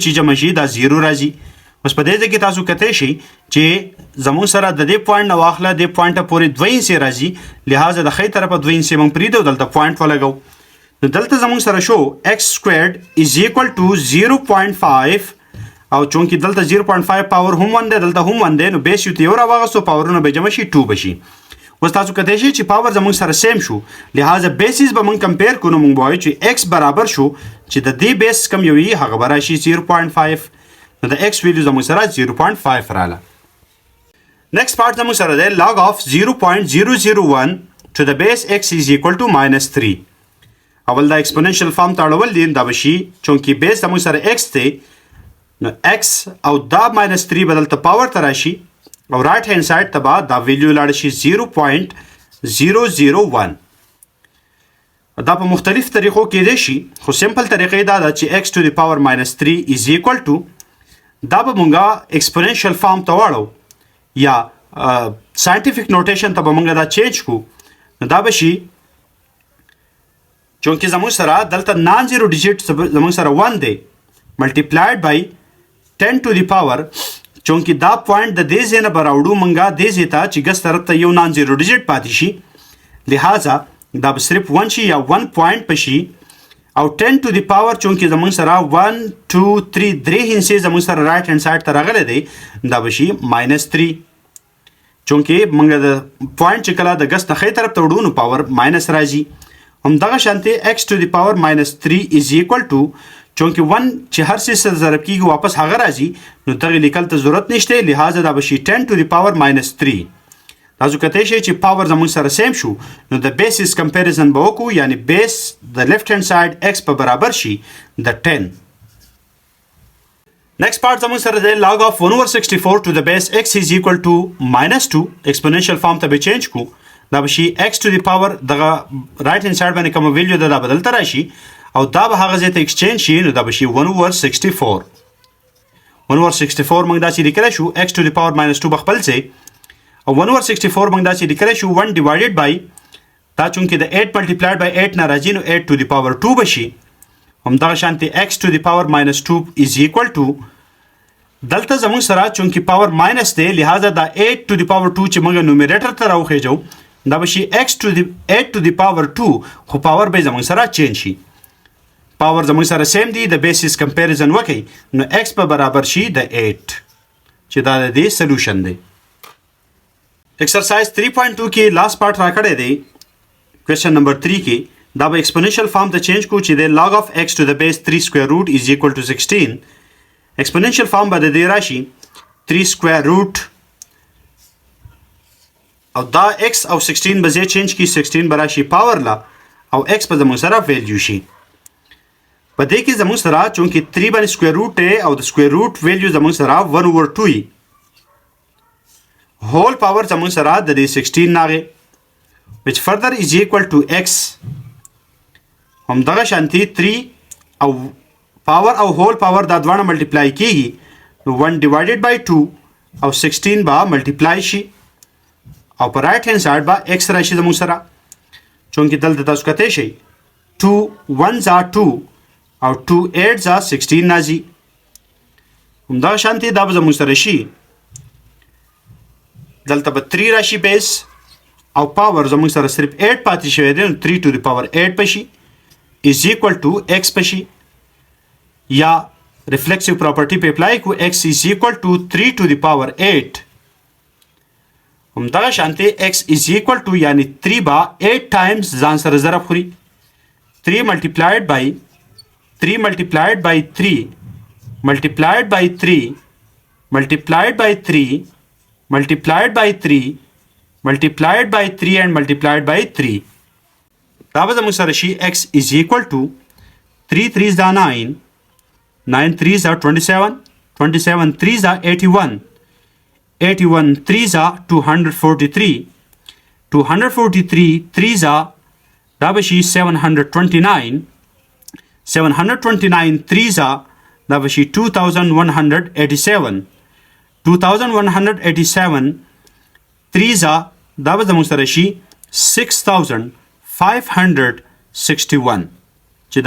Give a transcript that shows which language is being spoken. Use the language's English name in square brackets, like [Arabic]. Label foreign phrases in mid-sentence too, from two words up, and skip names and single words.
[Pashto] چې جمع شي دا 0 راځي اوس په دې ځای کې تاسو کتلی شئ چې زموږ سره د دې پوینټ نه واخله دې پوینټه پورې 2 انسې راځي لہذا د ښی طرفه 2 انسې موږ پرېږدو دلته پوینټ ولګو نو دلته زموږ سره شو [English] x squared is equal to 0.5 [Pashto] او چونکې دلته 0.5 پاور هم 1 دی دلته هم 1 دی نو بیس یو ته یو راواغستو پاورونه به جمع شي 2 به شي اوس تاسو کتلی شئ چې پاور زموږ سره سیم شو لہذا بیسز به موږ کمپیر کړو نو موږ وایو چې x برابر شو چې د دې بیس کم یو وي هغه به راشي 0.5 نو د x ویلیو زموږ سره 0.5 راله. [English] next part [Pashto] زموږ سره دی [English] log of 0.001 to the base x is equal to minus 3. [Pashto] اول دا [English] exponential form [Pashto] ته اړول دي دا بشي چونکې base زموږ سره x دی نو x او دا minus 3 بدل ته پاور ته راشي او [English] right hand side [Pashto] ته به دا ویلیو لاړ شي 0.001. دا په مختلف طریقو کې دی شي خو سمپل طریقې دا ده چې [English] x to the power minus 3 is equal to [Pashto] دا به مونږه [English] exponential form [Pashto] ته واړو یا [English] scientific notation [Pashto] ته به مونږه دا چینج کو نو دا به شي چونکې زموږ سره دلته [English] non zero digit [Pashto] زموږ سره 1 دی [English] multiplied by 10 to the power [Pashto] چونکې دا پوینټ د دې ځای نه به راوړو مونږه دې ځای ته چې ګس طرف ته یو [English] non zero digit [Pashto] پاتې شي لہذا دا به صرف 1 شي یا 1 پوینټ په شي او [English] 10 to the power [Pashto] چونکې زموږ سره 1 2 3 درې هندسې زموږ سره [English] right hand side [Pashto] ته راغلی دی دا به شي minus 3 چونکې مونږ د پوینټ چې کله د ګس نه ښی طرف ته وړو نو پاور ماینس راځي همدغه شانتې [English] x to the power minus 3 is equal to [Pashto] چونکې 1 چې هر څه سره ضرب کیږي واپس هغه راځي نو دغه لیکل ته ضرورت نشته لہذا دا به شي [English] 10 to the power minus 3 [Pashto] تاسو کته شي چې پاور زموږ سره سیم شو نو د [English] bases comparison [Pashto] به وکړو یعنی بیس د [English] left hand side [Pashto] x په برابر شي د 10. [English] Next part [Pashto] زموږ سره د [English] log of 1/64 to the base x is equal to minus 2 exponential form [Pashto] ته به [English] چینج [Pashto] کو دا به شي [English] x to the power دغه right hand side [Pashto] باندې کوم [English] ویلیو [Pashto] ده دا بدل تر شي او دا به هغه ځای ته ایکسچینج شي نو دا به شي 1/64 1/64 موږ دا چې لیکلی شو [English] x to the power minus 2 [Pashto] به خپل ځای او 1/64 موږ دا چې لیکلی شو [English] 1 divided by [Pashto] دا چونکې د [English] 8 multiplied by 8 [Pashto] نه راځي نو [English] 8 to the power 2 [Pashto] به شي همدغه شانتې [English] x to the power minus 2 is equal to [Pashto] دلته زموږ سره چونکې [English] power minus [Pashto] دی لہذا دا [English] 8 to the power 2 [Pashto] چې موږ نومیریټر ته راوخیجو دا به شي [English] x to the 8 to the power 2 [Pashto] خو پاور به زموږ سره چینج شي پاور زموږ سره سیم دی د [English] bases comparison [Pashto] وکړئ نو x په برابر شي د 8 چې دا د دې سلوشن دی. Exercise 3.2 کې [English] last part [Pashto] راکړی دی [English] question number 3 [Pashto] کې دا به [English] exponential form [Pashto] ته چینج کو چې د [English] log of x to the base 3 square root is equal to 16 exponential form [Pashto] به د دې راشي [English] 3 square root [Pashto] او دا x او 16 به ځای چینج کی 16 به راشي پاور لا او x په زموږ سره ویلیو شي په دې کې زموږ سره چونکې 3 باندې [English] square root [Pashto] دی او د [English] square root [Pashto] ویلیو زموږ سره 1/2 وي [English] whole power [Pashto] زموږ سره د دې 16 ناغه [English] which further is equal to x [Pashto] همدغه شانتي 3 او power او [English] whole power [Pashto] دا دوانه ملټیپلای کیږي نو [English] 1 divided by 2 [Pashto] او 16 با ملټیپلای شي او په [English] right hand side [Pashto] با x راشي زموږ سره چونکې دلته تاسو کته شي 2 1 are 2 او 2 8 are 16 راځي همدغه شانتي دا به زموږ سره شي دلته به 3 راشي بیس او پاور زموږ سره صرف 8 پاتې شوی دی نو [English] 3 to the power 8 [Pashto] پشي [English] is equal to x [Pashto] پشي یا [English] reflexive property [Pashto] په اپلای کو [English] x is equal to 3 to the power 8 [Pashto] همدغه شانتي [English] x is equal to [Pashto] یعنی 3 با 8 times ځان سره ضرب خوري 3 multiplied [English] by 3 multiplied by 3 multiplied by 3 multiplied by 3 multiplied by 3 multiplied by 3 and multiplied by 3 [Pashto] دا به زموږ سره شي [English] x is equal to 3 3s are 9 9 3s are 27 27 3s are 81 81 3s are 243 243 3s are [Pashto] دا به شي [English] 729 [Pashto] 729 [English] 3s are [Pashto] دا به شي 2187 2187 [English] 3s are [Pashto] دا به زموږ سره شي 6561 چې دا